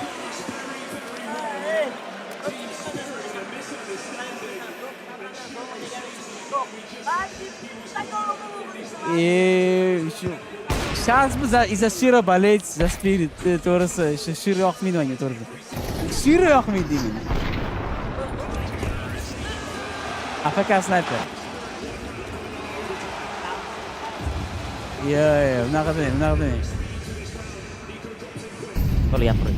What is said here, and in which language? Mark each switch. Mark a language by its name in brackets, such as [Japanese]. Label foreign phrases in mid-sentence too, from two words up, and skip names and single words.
[Uzbek] Shu shans biz [Russian] из-за Shiro болеть за [Uzbek] Spirit to'g'risi, shu Shiro yoqmaydi menga to'g'risi. Shiro yoqmaydi menga. [English] AFK sniper. [Uzbek] Unaqa demang. Qo'l gapiring.